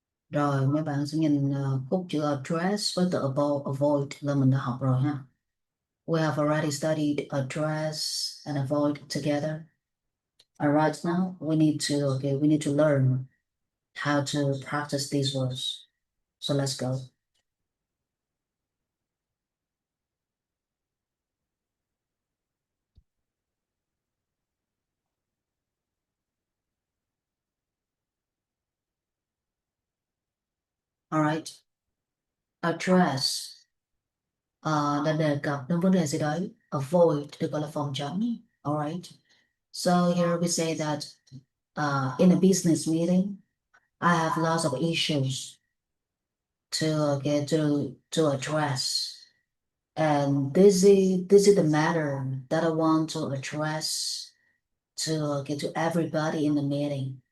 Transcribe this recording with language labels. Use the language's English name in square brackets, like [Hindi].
[Vietnamese] Rồi mấy bạn sẽ nhìn khúc chữ address với từ avoid là mình đã học rồi ha. [English] We have already studied address and avoid together. Alright, now we need to learn how to practice these words. So let's go. Alright, [Vietnamese] address là đề cập đến vấn đề gì đấy. Avoid được gọi là phòng tránh. [English] Alright. So here we say that in a business meeting, I have lots of issues to get to address. And this is the matter that I want to address to get to everybody in the meeting.